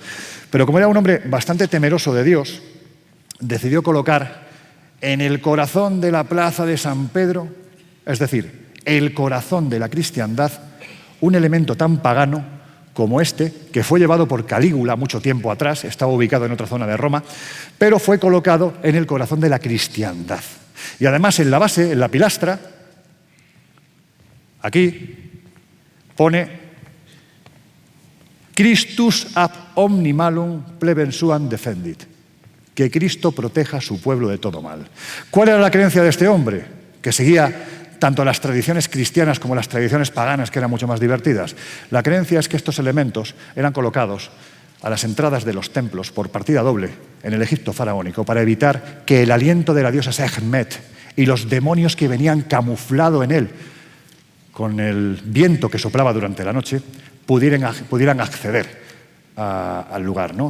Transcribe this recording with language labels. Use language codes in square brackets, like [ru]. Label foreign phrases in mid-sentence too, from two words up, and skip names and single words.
[es] Pero como era un hombre bastante temeroso de Dios, decidió colocar en el corazón de la plaza de San Pedro, es decir, el corazón de la cristiandad, un elemento tan pagano como este, que fue llevado por Calígula mucho tiempo atrás, estaba ubicado en otra zona de Roma, pero fue colocado en el corazón de la cristiandad. Y además en la base, en la pilastra, aquí pone [la] Christus ab omni malum plebens suam defendit, [es] que Cristo proteja a su pueblo de todo mal. ¿Cuál era la creencia de este hombre? Que seguía tanto las tradiciones cristianas como las tradiciones paganas, que eran mucho más divertidas. La creencia es que estos elementos eran colocados a las entradas de los templos por partida doble en el Egipto faraónico para evitar que el aliento de la diosa Sekhmet y los demonios que venían camuflado en él con el viento que soplaba durante la noche pudieran acceder al lugar, ¿no?